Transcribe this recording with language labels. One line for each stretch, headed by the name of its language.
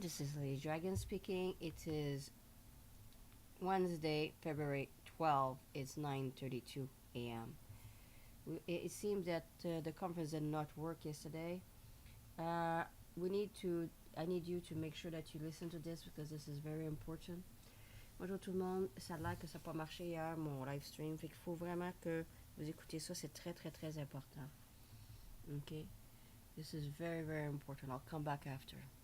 English: This is LadyDragon speaking. It is Wednesday, February 12th. It's 9:32 a.m. It seems that the conference did not work yesterday. Uh, we need to. I need you to make sure that you listen to this because this is very important.
French: Bonjour tout le monde. Ça a l'air que ça n'a pas marché hier, mon live stream. Fait qu'il faut vraiment que vous écoutez ça. C'est très, très, très important.
English: Okay? This is very, very important. I'll come back after.